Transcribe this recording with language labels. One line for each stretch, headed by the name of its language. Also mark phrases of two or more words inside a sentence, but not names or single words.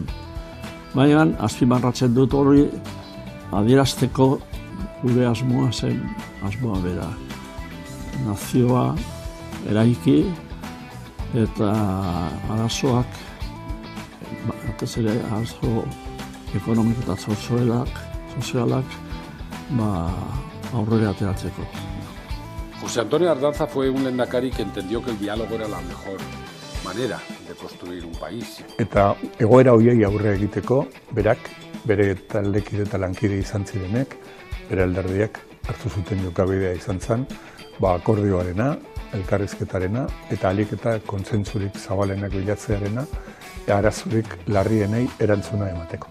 Basque: Baina azpimarratzen dut hori adierazteko gure asmoa zen asmoa bera. Nazioa eraiki eta arazoak, batez ere arazo ekonomiko eta sozialak aurrera ateratzeko.
Spanish: José Antonio Ardanza fue un lehendakari que entendió que el diálogo era la mejor manera de construir un país.
Basque: Eta egoera horiei aurre egiteko, berak, bere taldekide eta lankide izan zirenek, bere alderdiak hartu zuten jokabidea izan zen, akordioarena, elkarrizketarena eta ahalik eta kontsentsurik zabalenak bilatzearena, arazorik larrienei erantzuna emateko.